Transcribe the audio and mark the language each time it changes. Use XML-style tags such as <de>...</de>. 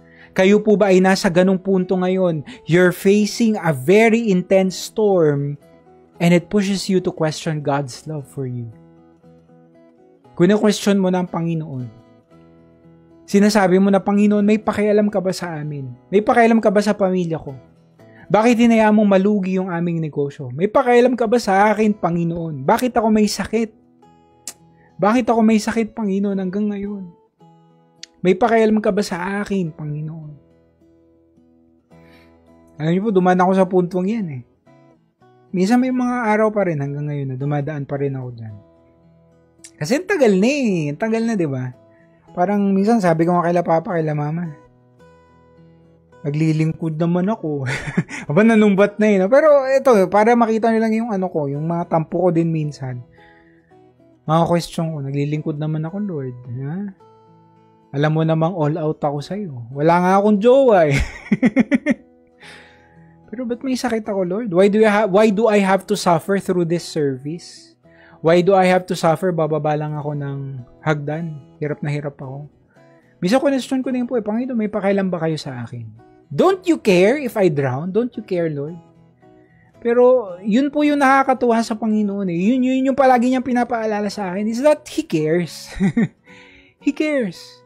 <tl>Kayo po ba ay nasa ganong punto ngayon?</tl> <en>You're facing a very intense storm and it pushes you to question God's love for you.</en> <tl>Kung na-question mo na ang Panginoon, sinasabi mo na, Panginoon, may pakialam ka ba sa amin? May pakialam ka ba sa pamilya ko? Bakit hinayaan mong malugi yung aming negosyo? May pakialam ka ba sa akin, Panginoon? Bakit ako may sakit? Bakit ako may sakit, Panginoon, hanggang ngayon? May pakialam ka ba sa akin, Panginoon? Alam niyo po, dumaan ako sa puntong yan Minsan may mga araw pa rin hanggang ngayon na dumadaan pa rin ako dyan. Kasi ang tagal na Ang tagal na, di ba? Parang minsan sabi ko nga kaila papa, kaila mama, naglilingkod naman ako. Aba, nanumbat na Pero ito, para makita nyo lang yung yung mga tampo ko din minsan. Mga question ko, naglilingkod naman ako, Lord. Ha? Alam mo namang all out ako sa'yo. Wala nga akong jowa Pero ba't may sakit ako, Lord?</tl> <en>Why do I have to suffer through this service? Why do I have to suffer?</en> <tl>Bababa lang ako ng hagdan. Hirap na hirap ako. Misa question ko din po, Panginoon, may pakailan ba kayo sa akin?</tl> <en>Don't you care if I drown? Don't you care, Lord?</en> <tl>Pero yun po yung nakakatuwa sa Panginoon Yun yung palagi niyang pinapaalala sa akin</tl> <en>is that He cares. He cares.</en>